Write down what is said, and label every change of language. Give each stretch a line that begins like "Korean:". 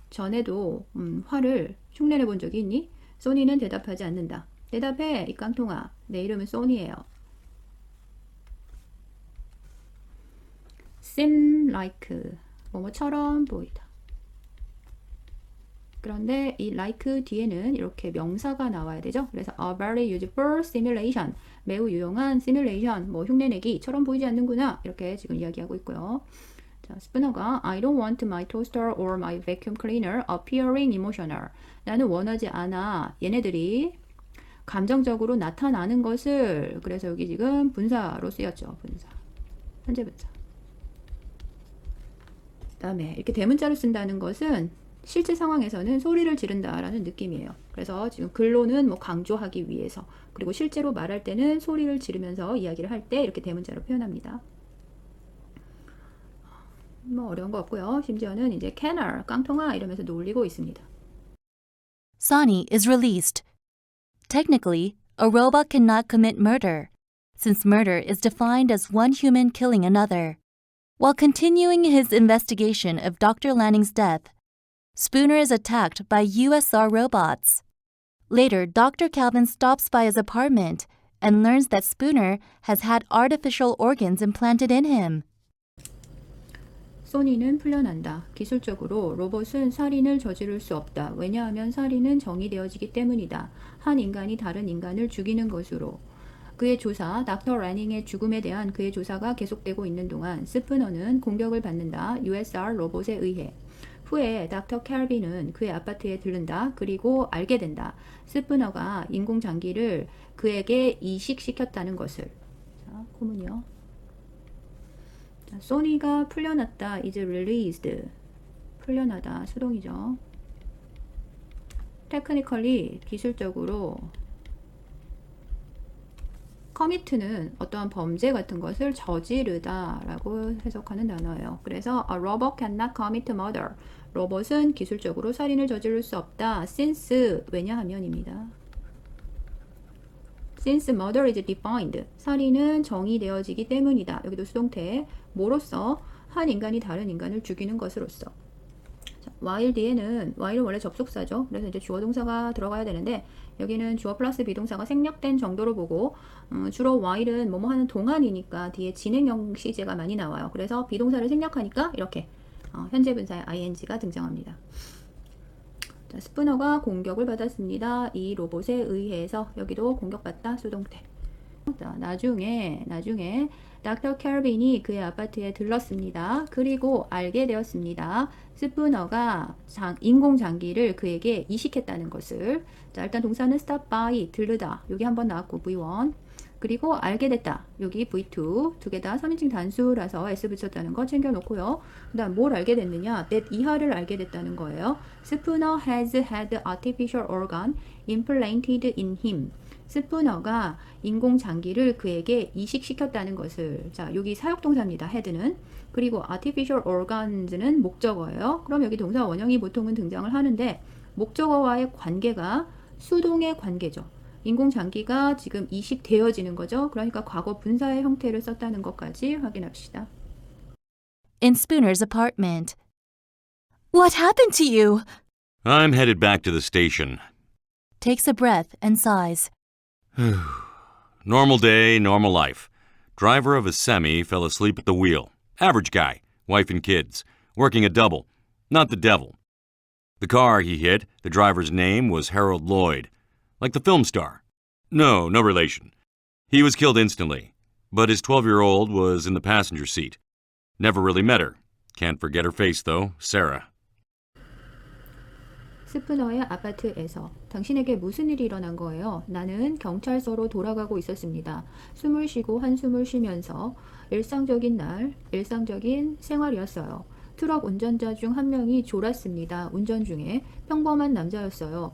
Korean: 전에도 화를 흉내내 본 적이 있니? 소니는 대답하지 않는다. 대답해, 이 깡통아. 내 이름은 소니예요.
English: seem like
Korean: 뭐뭐처럼 보이다. 그런데 이 like 뒤에는 이렇게 명사가 나와야 되죠. 그래서
English: a very useful simulation.
Korean: 매우 유용한 simulation, 뭐 흉내내기처럼 보이지 않는구나. 이렇게 지금 이야기하고 있고요. 자, 스푸너가
English: I don't want my toaster or my vacuum cleaner appearing emotional.
Korean: 나는 원하지 않아. 얘네들이 감정적으로 나타나는 것을. 그래서 여기 지금 분사로 쓰였죠. 분사. 현재 분사. 그다음에 이렇게 대문자로 쓴다는 것은 실제 상황에서는 소리를 지른다라는 느낌이에요. 그래서 지금 글로는 뭐 강조하기 위해서, 그리고 실제로 말할 때는 소리를 지르면서 이야기를 할 때 이렇게 대문자로 표현합니다. 뭐 어려운 거 없고요. 심지어는 이제 canner, 깡통아 이러면서 놀리고 있습니다.
English: Sonny is released. Technically, a robot cannot commit murder, since murder is defined as one human killing another. While continuing his investigation of Dr. Lanning's death, Spooner is attacked by USR robots. Later, Dr. Calvin stops by his apartment and learns that Spooner has had artificial organs implanted in him.
Korean: 소니는 풀려난다. 기술적으로 로봇은 살인을 저지를 수 없다. 왜냐하면 살인은 정의되어지기 때문이다. 한 인간이 다른 인간을 죽이는 것으로. 그의 조사, 닥터 라닝의 죽음에 대한 그의 조사가 계속되고 있는 동안 스푸너는 공격을 받는다. USR 로봇에 의해. 후에 닥터 캘빈은 그의 아파트에 들른다. 그리고 알게 된다. 스푸너가 인공장기를 그에게 이식시켰다는 것을. 자, 고문이요. 자, 소니가 풀려났다.
English: is released.
Korean: 풀려나다. 수동이죠. technically, 기술적으로 commit는 어떠한 범죄 같은 것을 저지르다 라고 해석하는 단어예요. 그래서
English: a robot cannot commit murder.
Korean: 로봇은 기술적으로 살인을 저지를 수 없다. since, 왜냐하면입니다.
English: since murder is defined.
Korean: 살인은 정의되어지기 때문이다. 여기도 수동태. 뭐로써? 한 인간이 다른 인간을 죽이는 것으로서. 자, while 뒤에는 while은 원래 접속사죠. 그래서 이제 주어 동사가 들어가야 되는데 여기는 주어 플러스 비동사가 생략된 정도로 보고 주로 while은 뭐뭐 하는 동안이니까 뒤에 진행형 시제가 많이 나와요. 그래서 비동사를 생략하니까 이렇게 현재 분사의 ing가 등장합니다. 자, 스푸너가 공격을 받았습니다. 이 로봇에 의해서. 여기도 공격받다 수동태. 자, 나중에 닥터 캘빈이 그의 아파트에 들렀습니다. 그리고 알게 되었습니다. 스푸너가 인공장기를 그에게 이식했다는 것을. 자, 일단 동사는 stop by, 들르다. 여기 한번 나왔고 V1. 그리고 알게 됐다. 여기 V2. 두 개 다 3인칭 단수라서 S 붙였다는 거 챙겨놓고요. 그 다음 뭘 알게 됐느냐? that 이하를 알게 됐다는 거예요.
English: Spooner has had artificial organ implanted in him.
Korean: 스푸너가 인공장기를 그에게 이식시켰다는 것을. 자, 여기 사역동사입니다. had는. 그리고 artificial organs는 목적어예요. 그럼 여기 동사 원형이 보통은 등장을 하는데 목적어와의 관계가 수동의 관계죠. 인공장기가 지금 이식되어지는 거죠. 그러니까 과거 분사의 형태를 썼다는 것까지 확인합시다.
English: In Spooner's apartment. What happened to you? I'm headed back to the station. Takes a breath and sighs. Normal day, normal life. Driver of a semi fell asleep at the wheel. Average guy, wife and kids, working a double. Not the devil. The car he hit, the driver's name was Harold Lloyd, like the film star. No relation. He was killed instantly, but his 12-year-old was in the passenger seat. Never really met her. Can't forget her face, though, Sarah.
Korean: 스푸너의 아파트에서 당신에게 무슨 일이 일어난 거예요? 나는 경찰서로 돌아가고 있었습니다. 숨을 쉬고 한숨을 쉬면서 일상적인 생활이었어요. 트럭 운전자 중 한 명이 졸았습니다. 운전 중에 평범한 남자였어요.